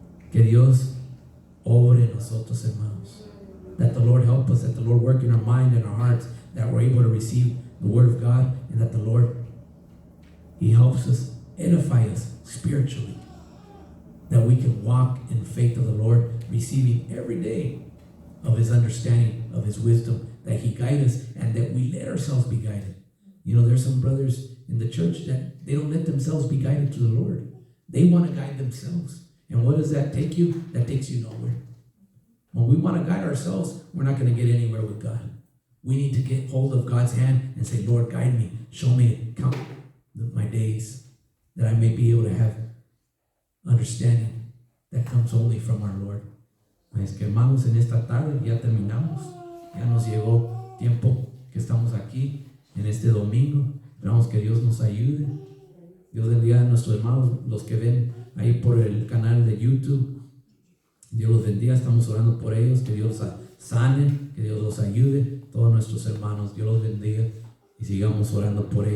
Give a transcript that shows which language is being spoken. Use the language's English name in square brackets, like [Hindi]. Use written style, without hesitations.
[Spanish] Que Dios obre en nosotros, hermanos. [English] That the Lord help us, that the Lord work in our mind and our hearts, that we're able to receive the Word of God, and that the Lord, He helps us, edify us spiritually, that we can walk in the faith of the Lord, receiving every day of His understanding, of His wisdom, that He guide us, and that we let ourselves be guided. You know, there's some brothers in the church that they don't let themselves be guided to the Lord. They want to guide themselves. And what does that take you? That takes you nowhere. When we want to guide ourselves, we're not going to get anywhere with God. We need to get hold of God's hand and say, Lord, guide me. Show me, count my days, that I may be able to have understanding that comes only from our Lord. [Spanish] Es que, hermanos, en esta tarde ya terminamos. Ya nos llegó tiempo que estamos aquí en este domingo. Esperamos que Dios nos ayude. Dios bendiga a nuestros hermanos, los que ven ahí por el canal de YouTube. Dios los bendiga, estamos orando por ellos, que Dios los sane, que Dios los ayude, todos nuestros hermanos, Dios los bendiga y sigamos orando por ellos.